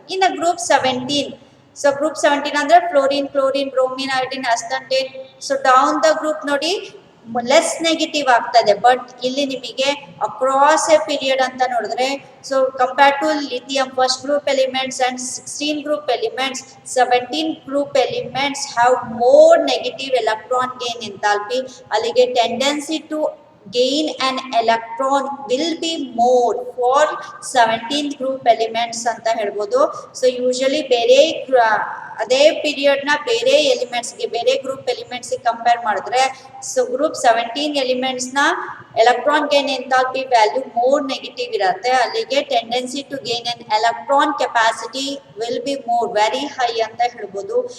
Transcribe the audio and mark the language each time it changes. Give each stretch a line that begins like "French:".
Kannada: ಇನ್ನು group 17, so group 17 ಅಂದರೆ fluorine, chlorine, bromine, iodine, ಅಸ್ತಂಟೇನ್. So down the group ನೋಡಿ
English: less negative
Kannada: ಆಗ್ತದೆ.
English: but
Kannada: ಇಲ್ಲಿ ನಿಮಗೆ
English: Across a period ಅಂತ ನೋಡಿದ್ರೆ, so compare to lithium first group elements and 16 group elements, 17 group elements have more negative electron gain enthalpy. ಅಲ್ಲಿಗೆ tendency to gain an electron will be more for 17th group elements
Kannada: ಅಂತ ಹೇಳ್ಬೋದು. So usually ಬೇರೆ ಅದೇ period ನ ಬೇರೆ ಎಲಿಮೆಂಟ್ಸ್ಗೆ, ಬೇರೆ group ಎಲಿಮೆಂಟ್ಸ್ಗೆ compare ಮಾಡಿದ್ರೆ, so group 17 elements ನ electron gain enthalpy value more negative ಇರುತ್ತೆ.
English: ಅಲ್ಲಿಗೆ tendency to gain an electron capacity will be more very high
Kannada: ಅಂತ ಹೇಳ್ಬೋದು.